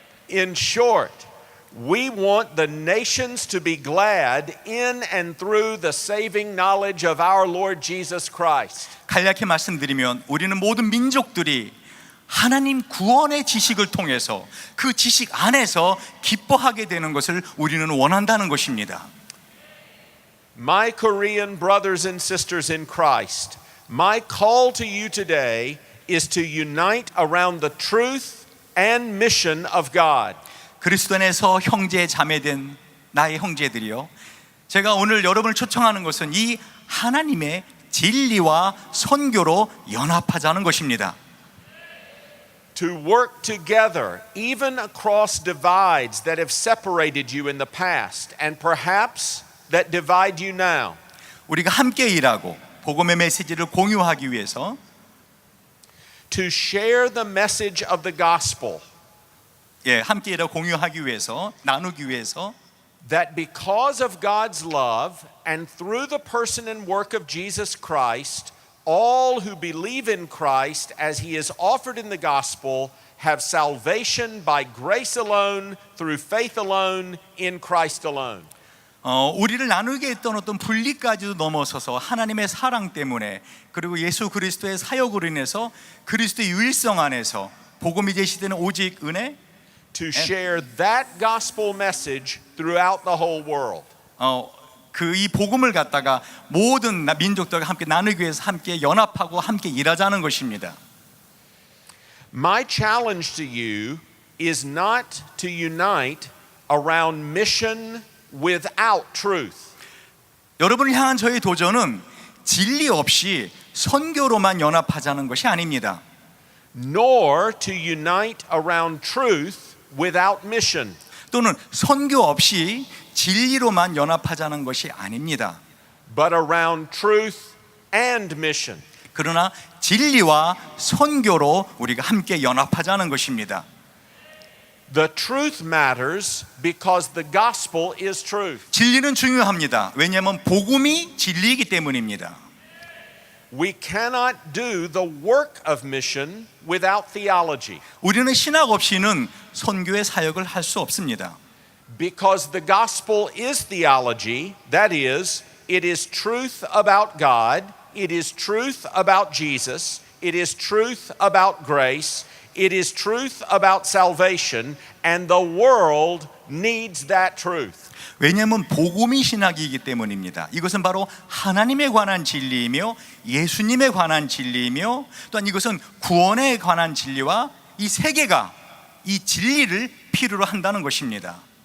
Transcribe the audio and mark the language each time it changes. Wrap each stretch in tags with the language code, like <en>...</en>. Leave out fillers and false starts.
<en>In short, we want the nations to be glad in and through the saving knowledge of our Lord Jesus Christ.</en> <ko>간략히 말씀드리면 우리는 모든 민족들이 하나님 구원의 지식을 통해서 그 지식 안에서 기뻐하게 되는 것을 우리는 원한다는 것입니다.</ko> <en>My Korean brothers and sisters in Christ, my call to you today is to unite around the truth and mission of God.</en> <ko>그리스도 안에서 형제 자매된 나의 형제들이요, 제가 오늘 여러분을 초청하는 것은 이 하나님의 진리와 선교로 연합하자는 것입니다.</ko> <en>To work together even across divides that have separated you in the past and perhaps that divide you now.</en> <ko>우리가 함께 일하고 복음의 메시지를 공유하기 위해서</ko> <en>To share the message of the gospel.</en> <ko>함께 일하고 공유하기 위해서, 나누기 위해서</ko> <en>That because of God's love and through the person and work of Jesus Christ, all who believe in Christ as he is offered in the gospel have salvation by grace alone, through faith alone, in Christ alone.</en> <ko>우리를 나누게 했던 어떤 분리까지도 넘어서서 하나님의 사랑 때문에, 그리고 예수 그리스도의 사역으로 인해서 그리스도의 유일성 안에서 복음이 제시되는 오직 은혜,</ko> <en>To share that gospel message throughout the whole world.</en> <ko>그 이 복음을 갖다가 모든 민족들과 함께 나누기 위해서 함께 연합하고 함께 일하자는 것입니다.</ko> <en>My challenge to you is not to unite around mission without truth.</en> <ko>여러분을 향한 저의 도전은 진리 없이 선교로만 연합하자는 것이 아닙니다.</ko> <en>Nor to unite around truth without mission.</en> <ko>또는 선교 없이 진리로만 연합하자는 것이 아닙니다.</ko> <en>But around truth and mission.</en> <ko>그러나 진리와 선교로 우리가 함께 연합하자는 것입니다.</ko> <en>The truth matters because the gospel is truth.</en> <ko>진리는 중요합니다. 왜냐하면 복음이 진리이기 때문입니다.</ko> <en>We cannot do the work of mission without theology.</en> <ko>우리는 신학 없이는 선교의 사역을 할 수 없습니다.</ko> <en>Because the gospel is theology, that is, it is truth about God, it is truth about Jesus, it is truth about grace, it is truth about salvation, and the world needs that truth.</en> <ko>왜냐하면 복음이 신학이기 때문입니다. 이것은 바로 하나님에 관한 진리이며 예수님에 관한 진리이며 또한 이것은 구원에 관한 진리와 이 세계가 이 진리를 필요로 한다는 것입니다.</ko>